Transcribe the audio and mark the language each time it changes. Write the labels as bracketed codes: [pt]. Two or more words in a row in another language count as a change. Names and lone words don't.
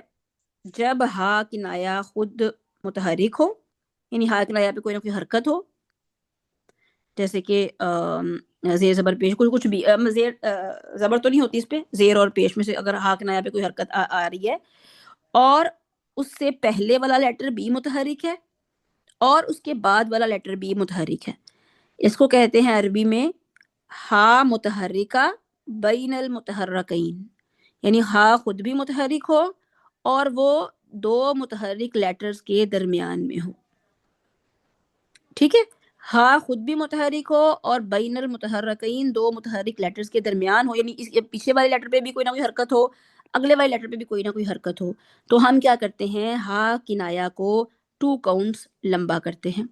[ur] جب ہا کنایا خود متحرک ہو، یعنی ہا کنایا پہ کوئی نہ کوئی حرکت ہو، جیسے کہ زیر زبر پیش، کچھ بھی زیر زبر تو نہیں ہوتی اس پہ، زیر اور پیش میں سے اگر ہا کنایا پہ کوئی حرکت آ رہی ہے اور اس سے پہلے والا لیٹر بھی متحرک ہے اور اس کے بعد والا لیٹر بھی متحرک ہے. اس کو کہتے ہیں عربی میں [ar] ہا متحرکہ بین المتحرکین. [ur] یعنی ہا خود بھی متحرک ہو اور وہ 2 متحرک لیٹرز کے درمیان میں ہو. ٹھیک ہے، ہا خود بھی متحرک ہو اور [ar] بین المتحرکین [ur] دو متحرک لیٹرز کے درمیان ہو، یعنی پیچھے والے لیٹر پہ بھی کوئی نہ کوئی حرکت ہو، اگلے والے لیٹر پہ بھی کوئی نہ کوئی حرکت ہو، تو ہم کیا کرتے ہیں، ہا کنایا کو 2 کاؤنٹس لمبا کرتے ہیں.